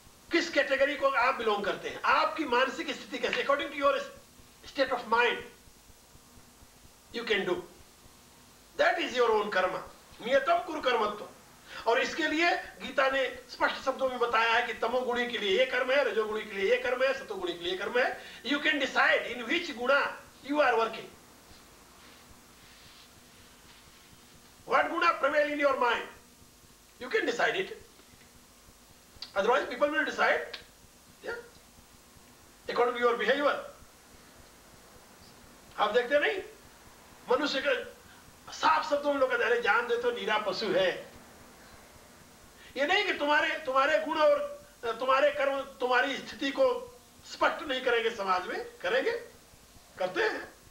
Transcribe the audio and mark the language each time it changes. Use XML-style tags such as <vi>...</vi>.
<hi>किस कैटेगरी को आप बिलोंग करते हैं, आपकी मानसिक स्थिति कैसे,</hi> <en>According to your state of mind you can do, that is your own karma.</en> <sa>नियतम कुरु कर्मत्व।</sa> <hi>और इसके लिए गीता ने स्पष्ट शब्दों में बताया है कि तमोगुणी के लिए ये कर्म है, रजोगुणी के लिए ये कर्म है, सतोगुणी के लिए कर्म है।</hi> <en>You can decide in which guna you are working, what guna prevail in your mind, you can decide it, otherwise people will decide, yeah, according to your behavior।</en> <hi>आप देखते नहीं, मनुष्य के साफ शब्दों में लोग कहते हैं जान दे तो नीरा पशु है। ये नहीं कि तुम्हारे गुण और तुम्हारे कर्म तुम्हारी स्थिति को स्पष्ट नहीं करेंगे, समाज में करेंगे, करते हैं।</hi>